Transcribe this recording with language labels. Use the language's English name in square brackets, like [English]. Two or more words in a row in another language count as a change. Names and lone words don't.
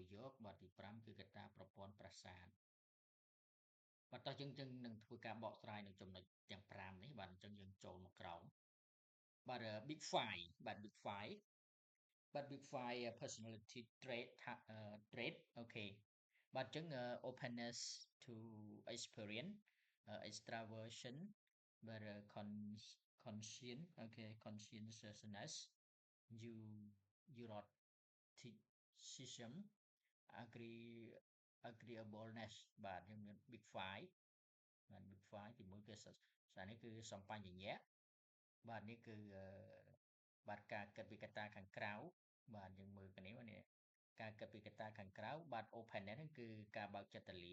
[Khmer] យកបាទទី5គឺកត្តាប្រព័ន្ធប្រសាទបាទតោះយើងនឹងធ្វើការបកស្រាយនៅចំណុចទាំង5នេះបាទអញ្ចឹងយើងចូលមកក្រោមបាទ [English] Big Five [Khmer] បាទ [English] Big Five but Big Five personality trait [Khmer] អូខេបាទអញ្ចឹង [English] openness to experience extraversion [Khmer] បាទ conscient អូខេ [English] conscientiousness you neuroticism agree agreeableness [Khmer] បាទយើងមាន [English] Big Five [Khmer] បាទ [English] Big Five [Khmer] ទី1គឺសារនេះគឺសម្បញ្ញៈបាទនេះគឺបាទការគិតពីកត្តាខាងក្រៅបាទយើងមើលគ្នានេះការគិតពីកត្តាខាងក្រៅបាទ openness ហ្នឹងគឺការបើកចិត្តទូលា